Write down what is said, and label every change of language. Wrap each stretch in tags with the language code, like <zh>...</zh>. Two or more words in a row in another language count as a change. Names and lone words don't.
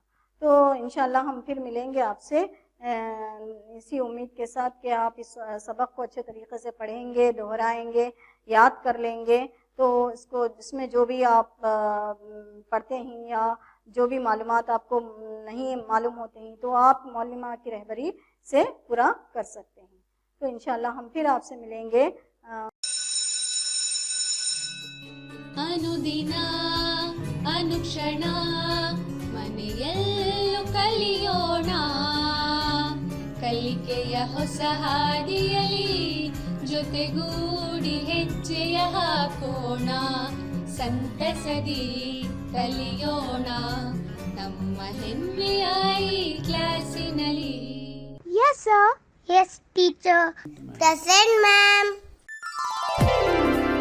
<ur>تو انشاءاللہ ہم پھر ملیں گے آپ سے اسی امید کے ساتھ کہ آپ اس سبق کو اچھے طریقے سے پڑھیں گے, دہرائیں گے, یاد کر لیں گے. تو اس میں جو بھی آپ پڑھتے ہیں یا جو بھی معلومات آپ کو نہیں معلوم ہوتے ہیں تو آپ معلمہ کی رہبری سے پورا کر سکتے ہیں. تو انشاءاللہ ہم پھر آپ سے ملیں گے.</ur> <kn>ಅನುದಿನ ಅನುಕ್ಷಣ ಮನೆಯಲ್ಲೂ ಕಲಿಯೋಣ, ಕಲಿಕೆಯ ಹೊಸ ಹಾದಿಯಲಿ ಜೊತೆಗೂಡಿ ಹೆಜ್ಜೆಯ ಹಾಕೋಣ, ಸಂತಸದಿ ಕಲಿಯೋಣ ನಮ್ಮ ಹೆಮ್ಮೆಯ ಈ ಕ್ಲಾಸಿನಲ್ಲಿ.</kn> <en>Yes, sir. Yes, teacher. Present, ma'am.</en>